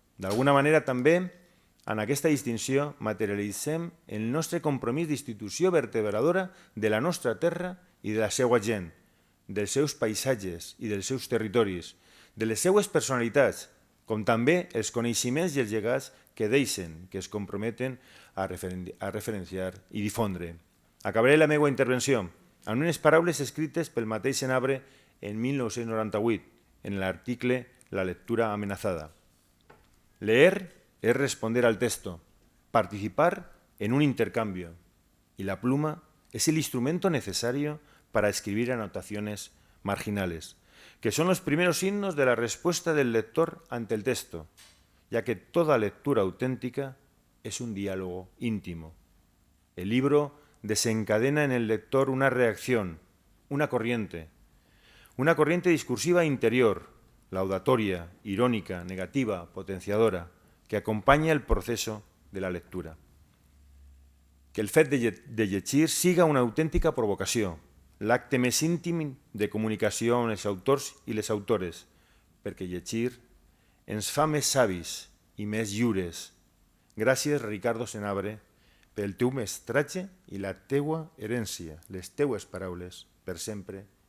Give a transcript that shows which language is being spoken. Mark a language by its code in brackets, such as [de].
[ca] D'alguna manera també, en aquesta distinció, materialitzem el nostre compromís d'institució vertebradora de la nostra terra i de la seva gent, dels seus paisatges i dels seus territoris, de les seues personalitats, com també els coneixements i els llegats que deixen, que es comprometen a referenciar i difondre. Acabaré la meva intervenció amb unes paraules escrites pel mateix Senabre en 1998, en l'article La lectura amenazada. [es] Leer es responder al texto, participar en un intercambio, y la pluma es el instrumento necesario para escribir anotaciones marginales, que son los primeros signos de la respuesta del lector ante el texto, ya que toda lectura auténtica es un diálogo íntimo. El libro desencadena en el lector una reacción, una corriente discursiva interior, laudatoria, irónica, negativa, potenciadora, que acompanya el proceso de la lectura. [ca] Que el fet de llegir siga una autèntica provocació, l'acte més íntim de comunicació amb els autors i les autores, perquè llegir ens fa més savis i més lliures. Gràcies, Ricardo Senabre, pel teu mestratge i la teua herència, les teues paraules, per sempre.